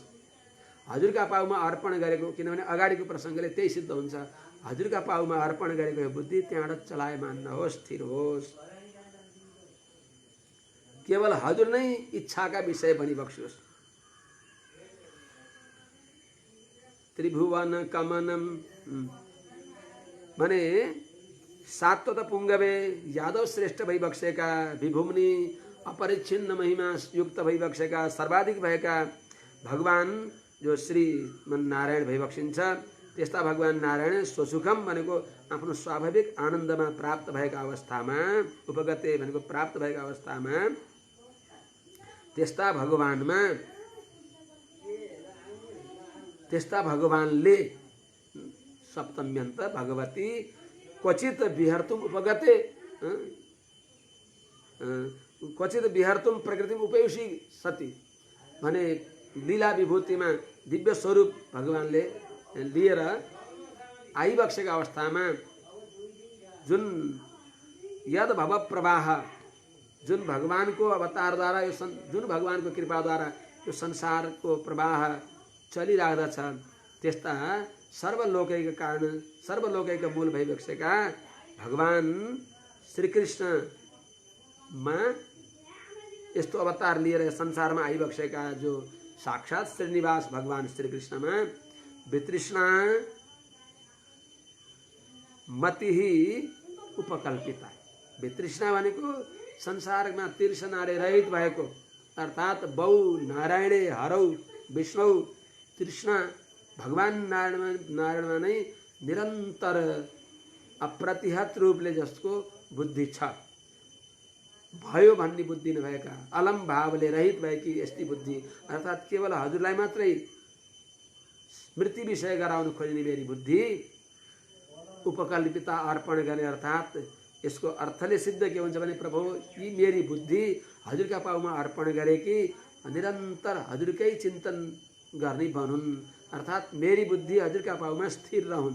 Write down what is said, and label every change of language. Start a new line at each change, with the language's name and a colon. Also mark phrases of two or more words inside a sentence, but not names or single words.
Nepali: हजुरका पाउमा अर्पण गरेको, किनभने अगाडिको प्रसङ्गले त्यही सिद्ध हुन्छ, हजुरका पाउमा अर्पण गरेको यो बुद्धि त्यहाँबाट चलायमान नहोस्, स्थिर होस्। केवल हजुर नै इच्छाका विषय बनिबक्सियोस्।
Sanskrit: त्रिभुवन कमनम
Nepali: भने
Sanskrit: सात्वत पुङ्गवे
Nepali: यादव श्रेष्ठ भइबक्सेका, विभुम्नि अपरिच्छिन्न महिमा युक्त भइबक्सेका, सर्वाधिक भएका भगवान जो श्रीमन नारायण भइबक्सिन्छ, त्यस्ता भगवान नारायण स्वसुखम भनेको आफ्नो स्वाभाविक आनन्दमा प्राप्त भएका अवस्थामा, उपगते भनेको प्राप्त भएका अवस्थामा, त्यस्ता भगवानमा, त्यस्ता भगवानले
Sanskrit: सप्तम्यन्त भगवती क्वचित विहर्तुम उपगते, क्वचित विहर्तुम प्रकृतिम उपयुषी सती
Nepali: भने लीला विभूतिमा दिव्य स्वरूप भगवानले लिएर आइबक्सेका अवस्थामा जुन यद भव प्रवाह, जुन भगवानको अवतारद्वारा यो जुन भगवानको कृपाद्वारा यो संसारको प्रवाह चलिराख्दछ, त्यस्ता सर्वलोकैका कारण, सर्वलोकैका मूल भइबक्सेका भगवान श्रीकृष्णमा यस्तो अवतार लिएर संसारमा आइबक्सेका जो साक्षात् श्रीनिवास भगवान श्रीकृष्णमा
Sanskrit: वितृष्णा मति उपकल्पिता।
Nepali: वितृष्णा भनेको संसारमा तृष्णाले रहित भएको, अर्थात्
Sanskrit: बौ नारायणे हरौ विष्णु तृष्णा
Nepali: भगवान नारायणमा नै निरन्तर अप्रतिहत रूपले जसको बुद्धि छ, भयो भन्ने बुद्धि नभएका, अलम भावले रहित भएकी यस्ती बुद्धि, अर्थात् केवल हजुरलाई मात्रै स्मृति विषय गराउन खोज्ने मेरी बुद्धि उपकल्पिता अर्पण गर्ने, अर्थात् यसको अर्थले सिद्ध के हुन्छ भने प्रभु यी मेरी बुद्धि हजुरका पाउमा अर्पण गरेकी निरन्तर हजुरकै चिन्तन गर्ने बनुन्, अर्थात् मेरी बुद्धि हजुरका पाउमा स्थिर रहन्।